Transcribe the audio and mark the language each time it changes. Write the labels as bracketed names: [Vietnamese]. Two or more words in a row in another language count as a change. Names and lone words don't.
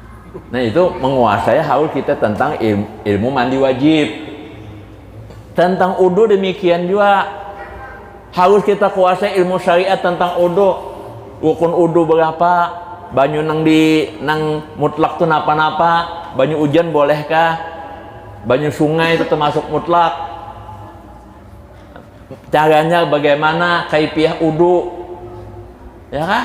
[Indonesian] Nah itu menguasai haul kita tentang ilmu mandi wajib. Tentang udu demikian juga harus kita kuasai ilmu syariat tentang udu. [Banjar] Rukun udu berapa, banyu nang mutlak tuh napa-napa, banyu hujan bolehkah, banyu sungai itu termasuk mutlak, caranya bagaimana, kaifiah udu, ya kan?